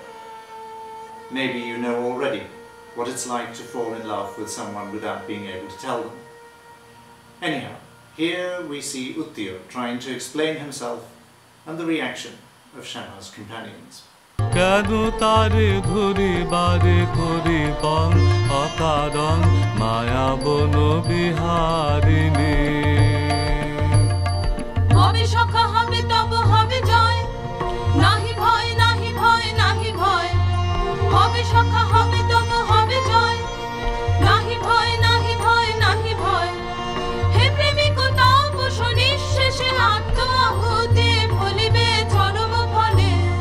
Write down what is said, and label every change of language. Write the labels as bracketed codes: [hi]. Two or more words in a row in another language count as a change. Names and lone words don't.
[en] Maybe you know already what it's like to fall in love with someone without being able to tell them. Anyhow, here we see Uttyo trying to explain himself and the reaction of Shyama's companions. [bn] কাদু তারে ধুরি বারে করি পাং আকারাং মায়া বনো বিহারিণী. হবে সখা হবে তব হবে জয়, নাহি ভয় নাহি ভয় নাহি ভয়. হবে সখা হবে তব হবে জয়, নাহি ভয় নাহি ভয় নাহি ভয়. হে প্রেমিক তব শনিশেষে আত্মাহুতি ভুলিবে চরম ফলে.